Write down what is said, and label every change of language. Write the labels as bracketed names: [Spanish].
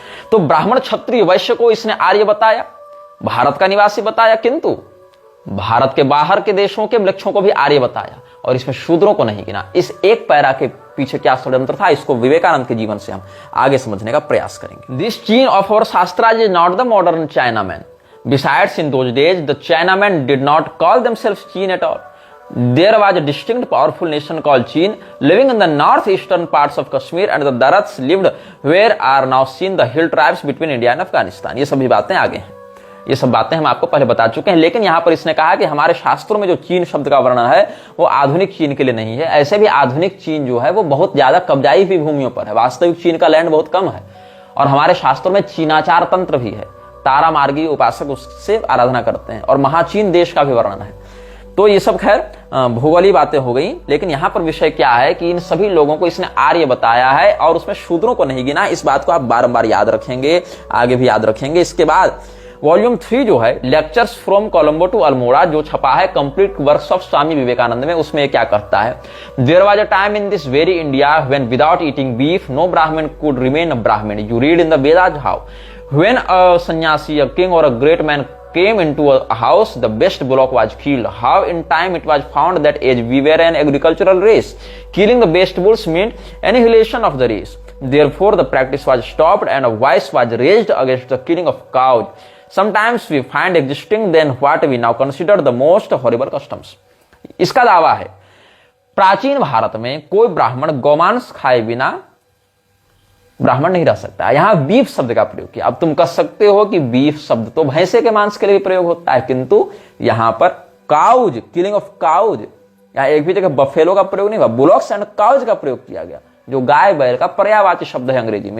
[Hindi] तो ब्राह्मण, क्षत्रिय, वैश्य को इसने आर्य बताया, भारत का निवासी बताया, किंतु भारत के बाहर के देशों के म्लेच्छों को भी आर्य बताया और इसमें शूद्रों को नहीं गिना। इस एक पैरा के पीछे क्या षड्यंत्र था, इसको विवेकानंद के जीवन से हम आगे समझने का प्रयास करेंगे। [English] This Chin of our Shastras is not the modern Chinaman. Besides, in those days, the Chinamen did not call themselves Chin at all. There was a distinct, powerful nation called Chin, living in the northeastern parts of Kashmir, and the Darats lived where are now seen the hill tribes between India and Afghanistan. [Hindi] ये सभी बातें आगे हैं, ये सब बातें हम आपको पहले बता चुके हैं। लेकिन यहां पर इसने कहा कि हमारे शास्त्रों में जो चीन शब्द का वर्णन है वो आधुनिक चीन के लिए नहीं है। ऐसे भी आधुनिक चीन जो है वो बहुत ज्यादा कब्जाई हुई भूमियों पर है, वास्तविक चीन का लैंड बहुत कम है। और हमारे शास्त्रों में चीनाचार तंत्र भी है, तारा मार्गी उपासक उससे आराधना करते हैं, और महाचीन देश का भी वर्णन है। तो ये सब खैर भूगोलीय बातें हो गई। लेकिन यहां पर विषय क्या है कि इन सभी लोगों को इसने आर्य बताया है और उसमें शूद्रों को नहीं गिना। इस बात को आप बारंबार याद रखेंगे, आगे भी याद रखेंगे। इसके बाद वॉल्यूम 3 जो है, lectures from Colombo to Almora, जो छपा है complete works of Swami Vivekananda में, उसमें क्या कहता है, [English] There was a time in this very India when without eating beef no Brahmin could remain a Brahmin. You read in the Vedas how when a sannyasi, a king or a great man came into a house, the best bullock was killed. How in time it was found that as we were an agricultural race, killing the best bulls meant annihilation of the race. Therefore the practice was stopped and a voice was raised against the killing of cows. Sometimes we find existing then what we now consider the most horrible customs. [Hindi] इसका दावा है प्राचीन भारत में कोई ब्राह्मण गौमांस खाए बिना ब्राह्मण नहीं रह सकता। यहां बीफ शब्द का प्रयोग किया। अब तुम कह सकते हो कि बीफ शब्द तो भैंसे के मांस के लिए भी प्रयोग होता है, किंतु यहां पर काउज, [English] killing of cows, [Hindi] यहां एक भी जगह बफेलो का प्रयोग नहीं हुआ, बुलॉक्स एंड काउज का प्रयोग किया गया, जो गाय बैल का पर्यायवाची शब्द है अंग्रेजी में।